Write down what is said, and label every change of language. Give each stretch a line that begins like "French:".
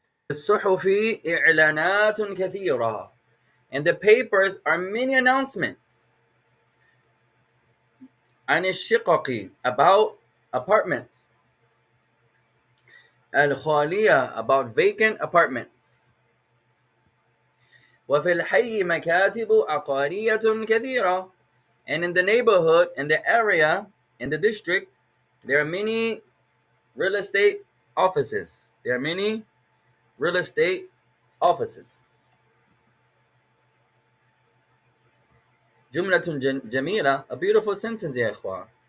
Arabic: الصحف إعلانات كثيرة.
English: And the papers are many announcements.
Arabic: عن الشقق,
English: about apartments. الخالية, about vacant apartments.
Arabic: وفي الحي مكاتب عقارية كثيرة.
English: And in the neighborhood, in the area, in the district, there are many real estate offices. There are many real estate offices.
Arabic: جملة جميلة,
English: a beautiful sentence
Arabic: يا إخوان.